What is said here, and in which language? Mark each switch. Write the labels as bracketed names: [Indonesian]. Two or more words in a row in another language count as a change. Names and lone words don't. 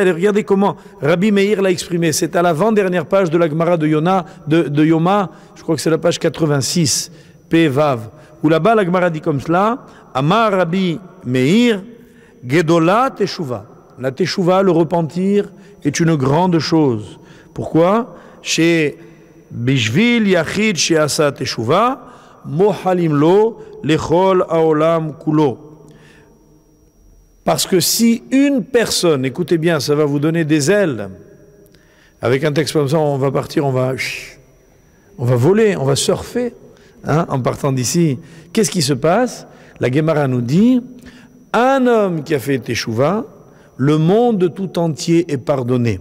[French] Et regardez comment Rabbi Meir l'a exprimé. C'est à l'avant-dernière page de la Gemara de Yoma, je crois que c'est la page 86, P. Vav, où là-bas la Gemara dit comme cela, [Hebrew] אמר רבי מאיר גדולה תשובה. [French] La Teshuva, le repentir, est une grande chose. Pourquoi? [Hebrew] שבשביל יחיד שעשה תשובה מוחלין לו ולכל העולם כולו. [French] Parce que si une personne, écoutez bien, ça va vous donner des ailes, avec un texte comme ça, on va partir, on va voler, on va surfer, hein, en partant d'ici. Qu'est-ce qui se passe? La Gemara nous dit, un homme qui a fait Teshuva, le monde tout entier est pardonné.